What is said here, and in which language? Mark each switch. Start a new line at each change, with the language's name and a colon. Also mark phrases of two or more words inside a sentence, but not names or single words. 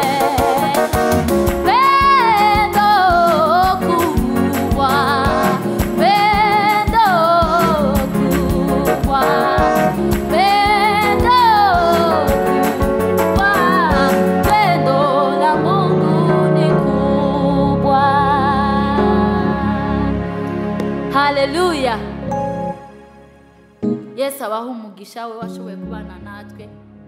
Swahili: pendo kubwa pendo kubwa pendo kubwa pendo la Mungu ni kubwa. Haleluya.
Kinyarwanda: Yesu abaha umugisha we washoboye kubana natwe.